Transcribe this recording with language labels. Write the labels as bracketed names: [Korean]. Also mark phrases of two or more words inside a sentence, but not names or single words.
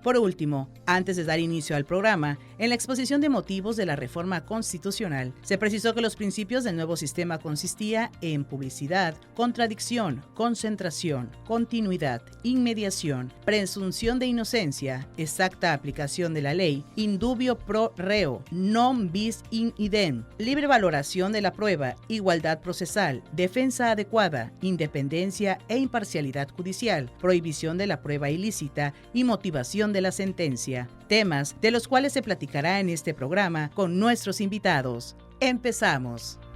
[Spanish] Por último, antes de dar inicio al programa, en la exposición de motivos de la reforma constitucional, se precisó que los principios del nuevo sistema consistía en publicidad, contradicción, concentración, continuidad, inmediación, presunción de inocencia, exacta aplicación de la ley, [Latin] indubio pro reo, non bis in idem, [Spanish] libre valoración de la prueba, igualdad procesal, defensa adecuada, independencia e imparcialidad judicial, prohibición de la prueba ilícita y motivación de la sentencia, temas de los cuales se platicará en este programa con nuestros invitados. Empezamos.